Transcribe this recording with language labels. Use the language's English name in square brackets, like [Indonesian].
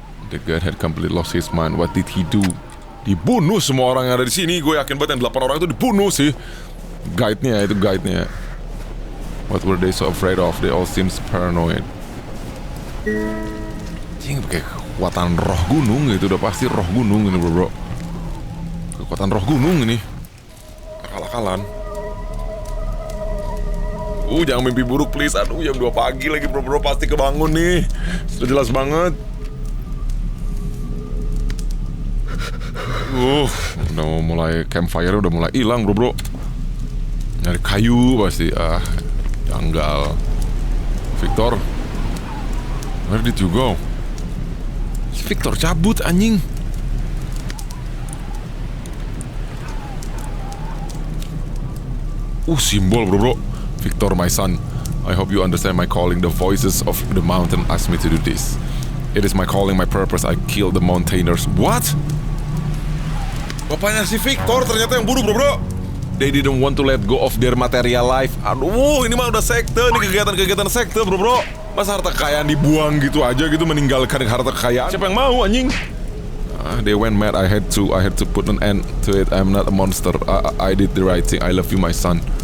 [English] The guy had completely lost his mind. What did he do? [Indonesian] Dibunuh semua orang yang ada di sini. Gue yakin banget yang 8 orang itu dibunuh sih. Guide-nya itu guide-nya. [English] What were they so afraid of? They all seems paranoid. [Indonesian] Cing, pakai kekuatan roh gunung gitu. Udah pasti roh gunung ini bro. Kekuatan roh gunung ini. Akal-akalan. Jangan mimpi buruk please. Aduh jam 2 pagi lagi bro. Pasti kebangun nih. Sudah jelas banget. Udah mau mulai campfire udah mulai hilang bro. Nyari kayu pasti. Janggal. [English] Victor, where did you go? [Indonesian] Si Victor cabut anjing. Simbol bro. [English] Victor my son, I hope you understand my calling. The voices of the mountain asked me to do this. It is my calling, my purpose. I killed the mountaineers. What? [Indonesian] Bapaknya si Victor ternyata yang bunuh bro. [English] They didn't want to let go of their material life. [Indonesian] Aduh, ini mah udah sekte. Ini kegiatan-kegiatan sekte bro. Masa harta kekayaan dibuang gitu aja gitu, meninggalkan harta kekayaan? Siapa yang mau anjing? [English] They went mad. I had to put an end to it. I'm not a monster. I did the right thing. I love you my son.